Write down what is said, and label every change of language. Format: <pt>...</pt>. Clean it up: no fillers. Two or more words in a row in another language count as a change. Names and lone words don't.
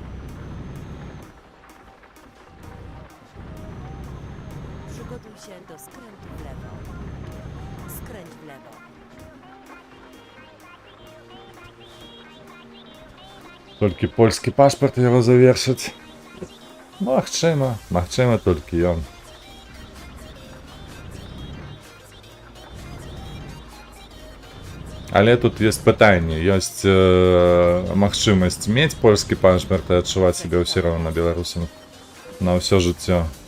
<pl>Przygotuj się do skrętu w lewo. Skręć w lewo.</pl> <be>Толькі польскі пашпарт яго завершыць. Магчыма толькі ён. Але тут ёсць пытанне, ёсць магчымасць мець польскі пашпарт і адчуваць сябе ўсё роўна беларусам на ўсё жыццё.</be>